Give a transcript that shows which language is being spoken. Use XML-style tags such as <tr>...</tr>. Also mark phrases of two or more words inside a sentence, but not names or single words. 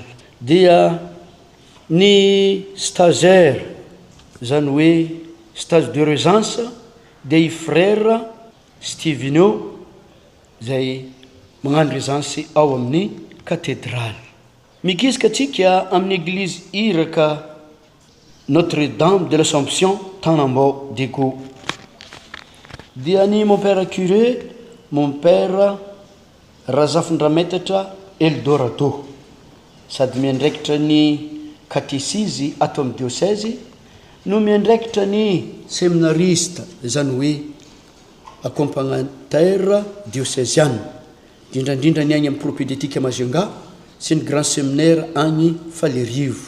<mg>Dia ny stagiaire zany hoe</mg> <fr>stage de régence</fr> <mg>dia i frère Stevino zay magnano régence ao amin'ny katedraly. Mikisaka atsika amin'ny église iraka Notre-Dame de l'Assomption Tanambao Dego. Dia ny</mg> <fr>mon père curé mon père</fr> <mg>Razafindrametatra Eldorado sady miandraikitra ny catéchisme ato amin'ny diocèse no miandraikitra ny séminariste zany hoe</mg> <fr>accompagnateur diocésiane</fr> <mg>indrindra ny agny amin'ny propédétique Majunga sy ny</mg> <fr>grand séminaire</fr> <mg>agny Falerivo.</mg>